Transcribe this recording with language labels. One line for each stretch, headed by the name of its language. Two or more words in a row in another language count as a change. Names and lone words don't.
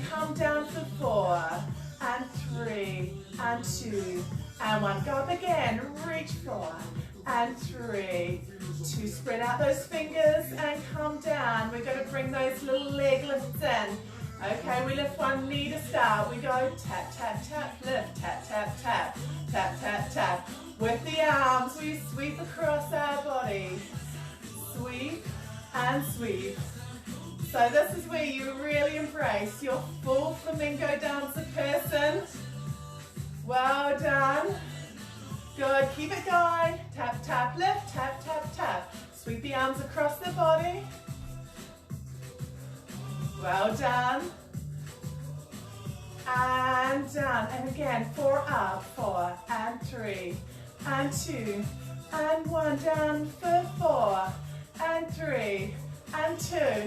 English: Come down for 4, and 3, and 2, and 1. Go up again, reach 4, and 3, 2. Spread out those fingers and come down. We're going to bring those little leg lifts in. Okay, we lift one knee to start. We go tap, tap, tap, lift, tap, tap, tap, tap, tap, tap. With the arms, we sweep across our body. Sweep and sweep. So this is where you really embrace your full flamenco dancer person. Well done. Good, keep it going. Tap, tap, lift, tap, tap, tap. Sweep the arms across the body. Well done. And down. And again, 4 up, 4, and 3, and 2, and 1. Down for 4, and 3, and 2.